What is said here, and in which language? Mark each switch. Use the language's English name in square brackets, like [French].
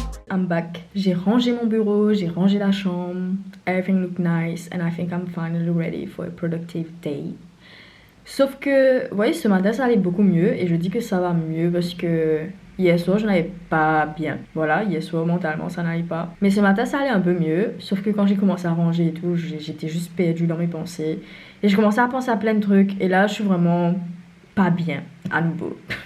[English] I'm back. [French] J'ai rangé mon bureau, j'ai rangé la chambre. [English] Everything look nice and I think I'm finally ready for a productive day. [French] Sauf que, vous voyez, ce matin ça allait beaucoup mieux et je dis que ça va mieux parce que hier soir je n'allais pas bien. Voilà, hier soir mentalement ça n'allait pas. Mais ce matin ça allait un peu mieux, sauf que quand j'ai commencé à ranger et tout, j'étais juste perdue dans mes pensées. Et je commençais à penser à plein de trucs et là je suis vraiment pas bien à nouveau.